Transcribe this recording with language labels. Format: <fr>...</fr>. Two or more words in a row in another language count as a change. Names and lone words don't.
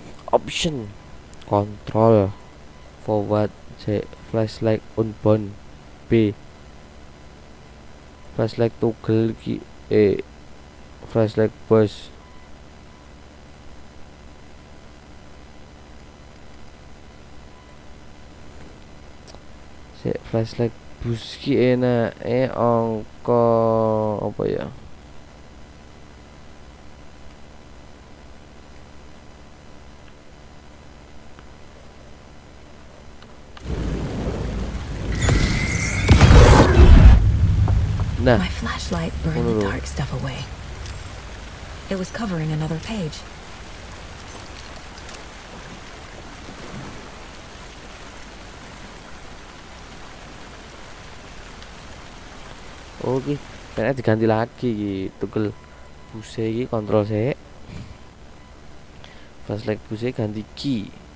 <en>option control forward, C flashlight unbound, B flashlight toggle, E flashlight burst. C flashlight boost</en> <jv>ki enak angka apa ya?</jv> <en>Nah, my flashlight burned the dark stuff away. It was covering another page.</en> <id>Oke, kayaknya diganti lagi gitu gel.</id> <jv>Buse iki kontrol C. Flashlight buse ganti key.</jv>